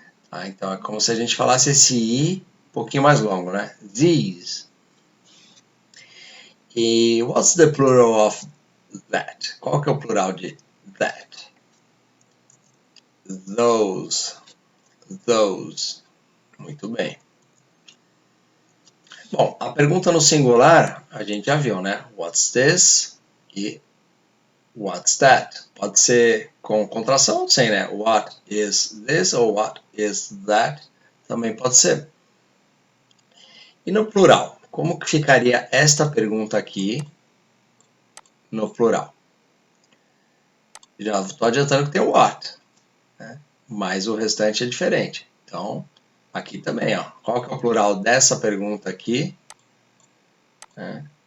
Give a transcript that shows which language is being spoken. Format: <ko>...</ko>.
<pt>Ah, então é como se a gente falasse esse i um pouquinho mais longo, né?</pt> <en>These. E what's the plural of that?</en> <pt>Qual que é o plural de that? Those. Those. Muito bem. Bom, a pergunta no singular a gente já viu, né?</pt> <en>What's this?</en> <pt>E</pt> <en>what's that?</en> <pt>Pode ser com contração ou sem, né?</pt> <en>What is this ou what is that?</en> <pt>Também pode ser. E no plural? Como que ficaria esta pergunta aqui no plural? Já estou adiantando que tem o what, né? Mas o restante é diferente. Então, aqui também, ó. Qual que é o plural dessa pergunta aqui? Né?</pt>